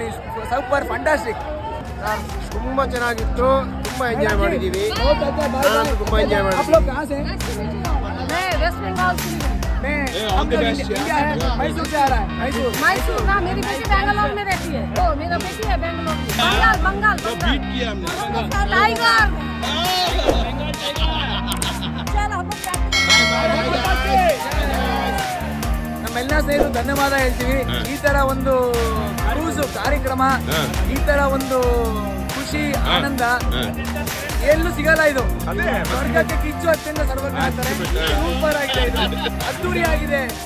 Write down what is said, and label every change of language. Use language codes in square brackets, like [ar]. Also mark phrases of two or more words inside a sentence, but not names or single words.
[en] Super fantastic. [kn] ತುಂಬ ಚೆನ್ನಾಗಿತ್ತು, ತುಂಬ ಎಂಜಾಯ್ ಮಾಡಿದ್ದೀವಿ. ತುಂಬ ಎಂಜಾಯ್ ಮಾಡಿದ್ದೀವಿ. [hi] आप लोग कहाँ से हैं? मैं वेस्ट बंगाल से हूँ। मैं इंडिया है, मैसूर से आ रहा है। मैसूर ना, मेरी बेटी बैंगलोर में रहती है। तो मेरा बेटी है बैंगलोर में। बंगाल बीट किया हमने। टाइगर चल हम [kn] ನಮ್ಮೆಲ್ಲ ಸ್ನೇಹಿತರು ಧನ್ಯವಾದ ಹೇಳ್ತೀವಿ. ಈ ತರ ಒಂದು ಕ್ರೂಸ್ ಕಾರ್ಯಕ್ರಮ, ಈ ತರ ಒಂದು ಖುಷಿ ಆನಂದ ಎಲ್ಲೂ ಸಿಗಲ್ಲ. ಇದು ಸ್ವರ್ಗಕ್ಕೆ ಕಿಚ್ಚು ಅತ್ಯಂತ ಸರ್ವಜ್ಞ ಅಂತಾರೆ. ಸೂಪರ್ ಆಗಿದೆ, ಇದು ಅದ್ದೂರಿ ಆಗಿದೆ.